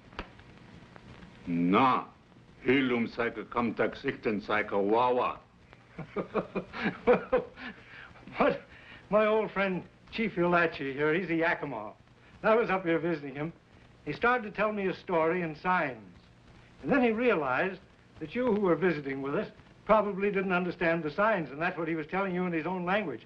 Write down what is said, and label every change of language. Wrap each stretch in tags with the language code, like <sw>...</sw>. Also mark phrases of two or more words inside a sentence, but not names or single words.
<chn>Na, Hilum Saika kamtak sich den Saika Wawa.</chn> <en>What? My old friend Chief Youlach here, he's a Yakama. I was up here visiting him. He started to tell me a story in signs. And then he realized that you who were visiting with us probably didn't understand the signs, and that's what he was telling you in his own language.</en>